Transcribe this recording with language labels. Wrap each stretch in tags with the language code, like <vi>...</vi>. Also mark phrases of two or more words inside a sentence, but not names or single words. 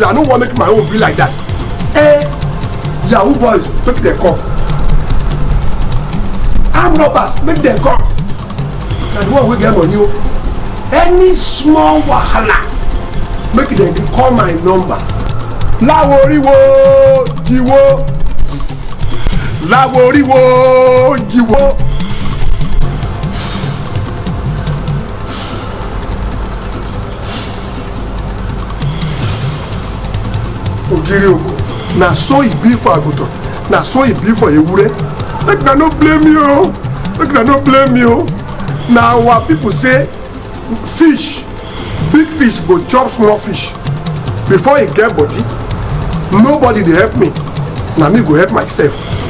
<pcm>I no wan make my own be like that. Yahoo boys make dem come, armed robbers make dem come. Na the one wey get money o. Any small wahala make dem dey call my number.</pcm> <yo>Láworíwo jíwó láworíwo jíwó. Ògiri òkò</yo> <pcm>na so e be for àgùntàn na so e be for ewúrẹ́. Make una no blame me o, make una no blame me o. Na our people say fish big fish go chop small fish before e get body. Nobody dey help me na me go help myself.</pcm>